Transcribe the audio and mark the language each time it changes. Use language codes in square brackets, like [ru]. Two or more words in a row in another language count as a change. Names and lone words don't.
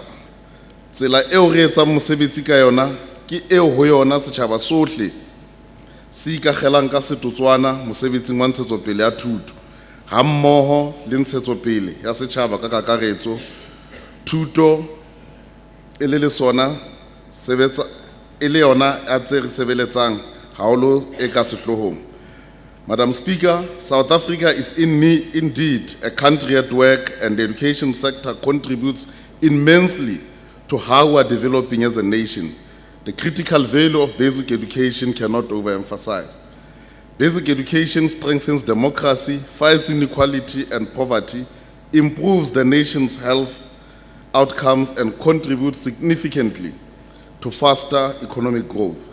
[st] Tsela eo re etsang mosebetsi ka yona ke eo ho yona setjhaba sohle se ikakgelang ka setotswana mosebetsing wa ntshetsopele ya thuto ha mmoho le ntshetsopele ya setjhaba ka kakaretso. Thuto e le sona sebetsa e le yona a tse re sebeletsang haholo e ka sehlohong. [en] Madam Speaker, South Africa is indeed a country at work, and the education sector contributes immensely to how we are developing as a nation. The critical value of basic education cannot overemphasize. Basic education strengthens democracy, fights inequality and poverty, improves the nation's health outcomes, and contributes significantly to faster economic growth.